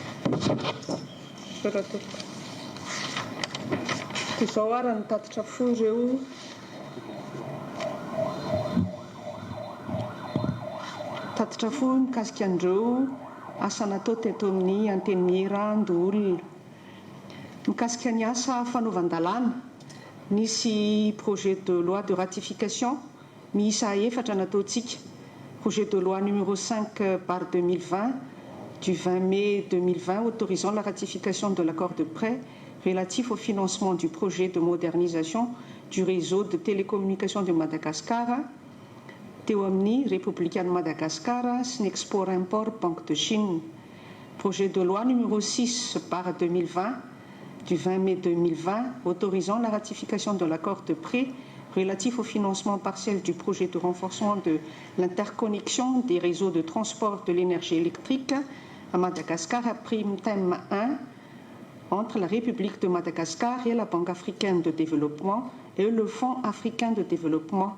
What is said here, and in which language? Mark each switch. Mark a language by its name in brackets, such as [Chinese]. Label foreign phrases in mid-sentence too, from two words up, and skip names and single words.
[Malagasy] Toy izao ara ny tatitra fo ireo tatitra fo mikasika an'ireo asa natao teto amin'ny Antenimierandoholona. Mikasika ny asa fanaovan-dalàna nisy [French] projet de loi de ratification [Malagasy] miisa efatra nataontsika. [French] Projet de loi numéro 5/2020 du 20 mai 2020 autorisant la ratification de l'accord de prêt relatif au financement du projet de modernisation du réseau de télécommunications de Madagascar [Malagasy] teo amin'ny [French] République de Madagascar [Malagasy] sy ny [French] export-import Banque de Chine. Projet de loi numéro 6/2020 du 20 mai 2020 autorisant la ratification de l'accord de prêt relatif au financement partiel du projet de renforcement de l'interconnexion des réseaux de transport de l'énergie électrique à Madagascar à prime thème 1 entre la République de Madagascar et la Banque africaine de développement et le Fonds africain de développement.